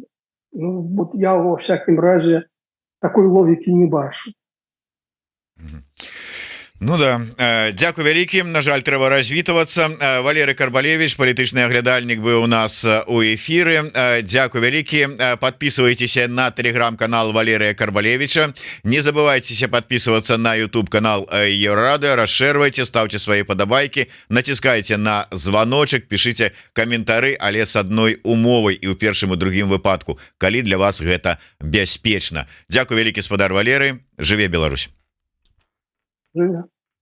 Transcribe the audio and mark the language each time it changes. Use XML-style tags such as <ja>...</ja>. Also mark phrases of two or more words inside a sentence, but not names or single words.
<be>Ну,</be> <ru>вот я во всякім разе такой</ru> <be>логікі не бачу. Ну да, дзякуй вялікі. На жаль, трэба развітвацца. Валерый Карбалевич, палітычны аглядальнік, быў у нас у эфіры. Дзякуй вялікі.</be> <ru>Подписывайтесь на телеграм-канал Валерия Карбалевича. Не забывайтесь подписываться на YouTube-канал Еврорадио. Расширвайте, ставьте свои подобайки, натискайте на звоночек, пишите комментары,</ru> <be>але с одной умовой, и у першым и другим выпадку, калі для вас гэта бяспечна. Дзякуй вялікі, спадар Валерый. Жыве Беларусь. Живе.</be>